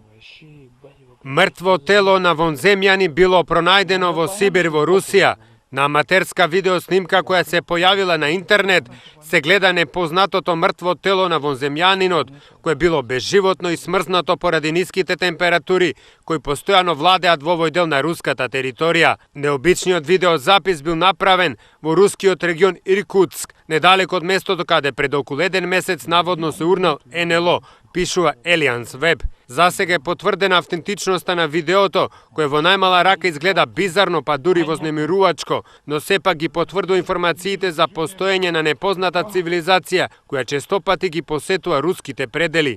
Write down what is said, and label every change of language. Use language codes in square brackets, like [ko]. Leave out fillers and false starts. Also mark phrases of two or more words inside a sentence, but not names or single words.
[mk] Mrtvo telo na vonzemljani bilo pronajdeno vo Sibir vo Rusija. Na amaterska videosnimka koja se pojavila na internet se gleda nepoznatото mrtvo telo na vonzemljaninot, koje je bilo bezživotno i smrznuto pоради ниските температури, кои постојано владеат во овој дел на руската територија. Необичниот видеозапис бил направен во рускиот регион Иркутск, недалеко од местото каде пред околу 1 месец наводно се урнал НЛО, пишува Alliance Web. Засега е потврдена автентичноста на видеото, кое во најмала рака изгледа бизарно, па дури вознемирувачко, но сепак ги потврдува информациите за постоење на непозната цивилизација, која честопати ги посетува руските предели.